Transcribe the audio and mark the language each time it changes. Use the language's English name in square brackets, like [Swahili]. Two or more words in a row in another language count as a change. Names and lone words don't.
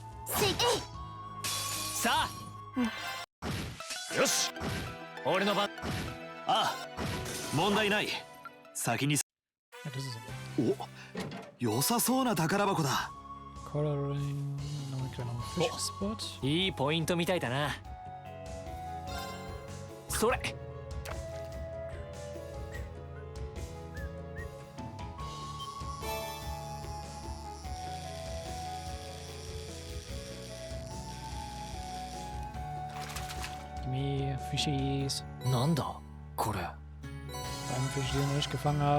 [Japanese] さあ、よし俺の番。ああ問題ない。先に。 [German] Ja, das ist aber. [Japanese] お良さそうな宝箱だ。 [English] Coloring. [German] Noch ein kleiner [English] Fishing Spot. [Japanese] いいポイントみたいだな。それ。 [German] Me, Fischies. [Japanese] なんだこれ。 [German] Beim Fisch, den wir nicht gefangen haben.